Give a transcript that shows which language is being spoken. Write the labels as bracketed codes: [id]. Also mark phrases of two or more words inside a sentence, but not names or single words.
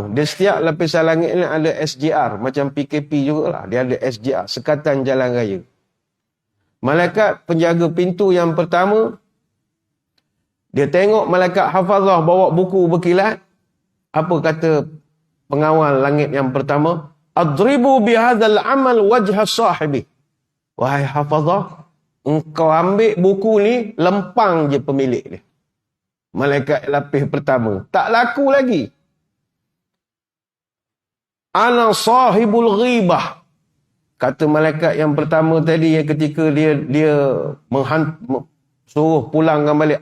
[ms] Di setiap lapisan langit ini ada SJR. Macam PKP jugalah. Dia ada SJR. Sekatan Jalan Raya. Malaikat penjaga pintu yang pertama. Dia tengok malaikat hafazah bawa buku berkilat. Apa kata pengawal langit yang pertama? [ar] اضربوا بهذا العمل وجه صاحبه. [ms] Wahai hafazah, engkau ambil buku ni, lempang je pemilik dia. Malaikat lapis pertama. Tak laku lagi. [ar] أنا صاحب الغيبة. [ms] Kata malaikat yang pertama tadi, yang ketika dia suruh pulangkan balik.